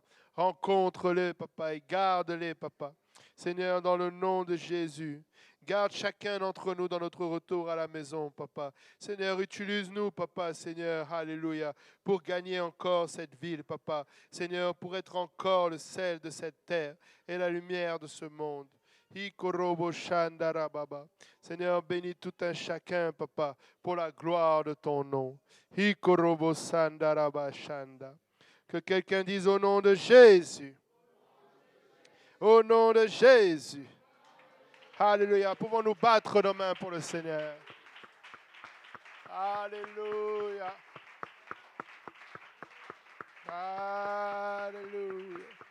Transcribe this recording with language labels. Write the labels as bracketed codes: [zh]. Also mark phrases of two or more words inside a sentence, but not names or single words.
[fr] Rencontre-les, Papa, et garde-les, Papa. Seigneur, dans le nom de Jésus. Garde chacun d'entre nous dans notre retour à la maison, Papa. Seigneur, utilise-nous, Papa, Seigneur, alléluia, pour gagner encore cette ville, Papa. Seigneur, pour être encore le sel de cette terre et la lumière de ce monde. Ikorobo shandara baba. Seigneur, bénis tout un chacun, Papa, pour la gloire de ton nom. Ikorobo sandara ba shanda. Que quelqu'un dise au nom de Jésus. Au nom de Jésus. Alléluia. Pouvons-nous battre nos mains pour le Seigneur. Alléluia. Alléluia.